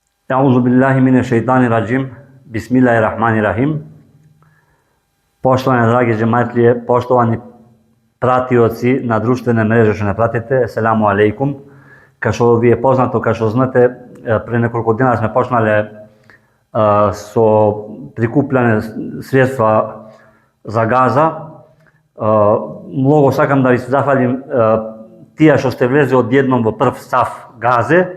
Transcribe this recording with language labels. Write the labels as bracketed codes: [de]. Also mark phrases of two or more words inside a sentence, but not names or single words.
[ar] أعوذ بالله من الشيطان الرجيم. بسم الله الرحمن الرحيم. [bs] Poštovane dragi džematlije, poštovani pratioci na društvene mreže [mk] што не пратите, [ar] السلام عليكم. [mk] Као што ви е познато, као што знаете, пред неколку дена сме почнале со прикупљање средства за Газа. Многу сакам да ви се зафалим тие што сте влезли одедном во прв саф Газе.